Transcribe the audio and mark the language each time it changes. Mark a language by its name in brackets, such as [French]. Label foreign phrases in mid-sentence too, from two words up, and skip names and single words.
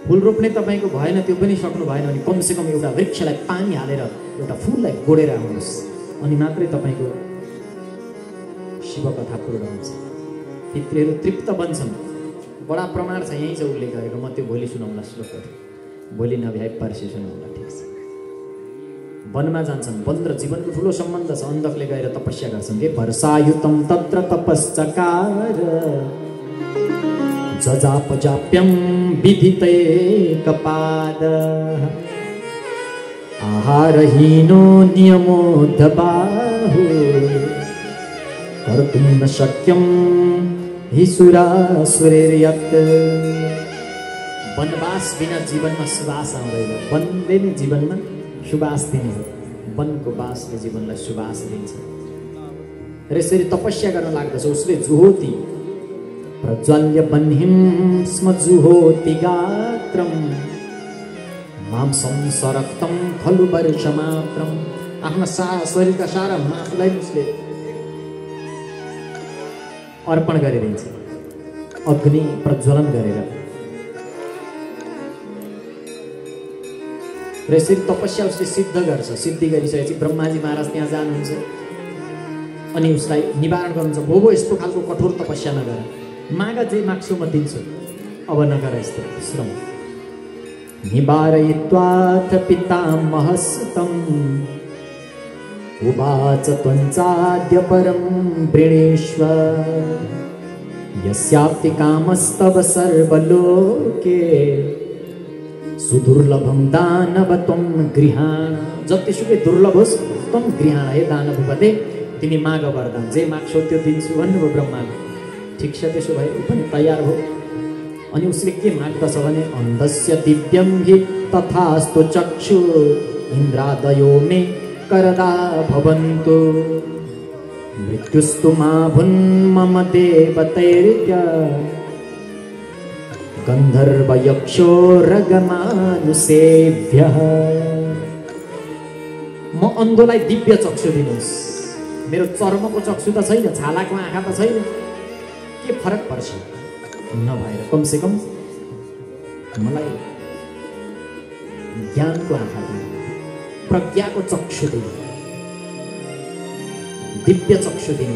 [Nepali] फुल रोप्ने तपाईँको भएन, त्यो पनि सक्नु भएन भने कमसेकम एउटा वृक्षलाई पानी हालेर एउटा फुललाई गोडेर आउनुहोस्, अनि मात्रै तपाईँको शिवकथा पूर्ण हुन्छ। पितृहरू तृप्त बन्छन्। बडा प्रमाण छ, यहीँ छ उल्लेख गरेको। म त्यो भोलि सुनाउँला श्लोकहरू, भोलि नभ्याए पर्सि सुनाउँला। ठिक छ। वनमा जान्छन्, वन र जीवनको ठुलो सम्बन्ध छ। अन्धकले गएर तपस्या गर्छन् के [Sanskrit] वर्षायुतम तत्र तपश्चकार जजापजाप्यम विदिते कपाद आहारहीनो नियमोद्धबाहु कर्तुं न शक्यं हि सुरासुरैर्यत्। [Nepali] वनवास बिना जीवनमा सुवास आउँदैन। वनले नै जीवनमा सुवास दिने हो। वनको वासले जीवनलाई सुवास दिन्छ। र यसरी तपस्या गर्न लाग्दछ। [Sanskrit] उसले जुहोति प्रज्वल्य बह्निं स्म जुहोति गात्रम् मांसं सरक्तं खलु वर्षमात्रम्। [Nepali] आफ्ना शरीरका सारा मासुलाई उसले अर्पण गरिदिन्छ, अग्नि प्रज्वलन गरेर। र यसरी तपस्या उसले सिद्ध गर्छ। सिद्धि गरिसकेपछि ब्रह्माजी महाराज त्यहाँ जानुहुन्छ अनि उसलाई निवारण गर्नुहुन्छ। भोभो यस्तो खालको कठोर तपस्या नगर, माग जे माग्छु म दिन्छु, अब नगर यस्तो श्रम। [Sanskrit] निवारयित्वाथ पितामहस्तम् उवाच त्वञ्चाद्य परं वृणीष्व यस्याप्ति कामस्तव सर्वलोके सुदुर्लभं दानव त्वं गृहाण। [Nepali] जतिसुकै दुर्लभ होस् [Sanskrit] त्वं गृहाण। [Nepali] हे दानवपते, तिमी माग वरदान, जे माग्छौ त्यो दिन्छु भन्नुभयो ब्रह्माले। ठिक छ, त्यसो भए ऊ पनि तयार हो। अनि उसले के माग्दछ भने [Sanskrit] अन्धस्य दिव्यं हि तथास्तु चक्षु इन्द्रादयो मे करदा भवन्तु मृत्युस्तु मा भुन् मम देवतैर्य गन्धर्वयक्षो रगमानुसेभ्यः। [Nepali] म अन्धोलाई दिव्य चक्षु दिनुहोस्। मेरो चर्मको चक्षु त छैन, छालाको आँखा त छैन, के फरक पर्छ? नभएर कमसेकम मलाई ज्ञानको आँखा दिनु, प्रज्ञाको चक्षु दिनु, दिव्य चक्षु दिनु।